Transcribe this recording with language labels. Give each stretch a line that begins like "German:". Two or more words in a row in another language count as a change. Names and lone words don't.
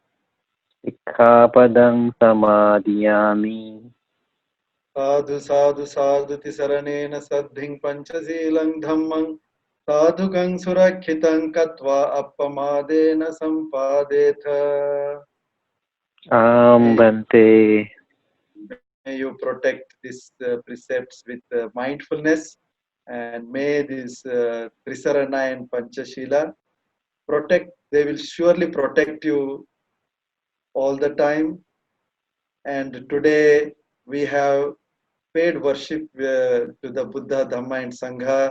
Pali: Sikkhapadang samadhiyami. Sadhu sadhu sadhuti saranena saddhing panchaseelang dhammang sadhukang surakhitang katva appamadena sampadetha. Bhante.
English: May you protect these precepts with mindfulness, and may this Trisarana and Panchashila protect, they will surely protect you all the time. And today we have paid worship to the Buddha, Dhamma and Sangha.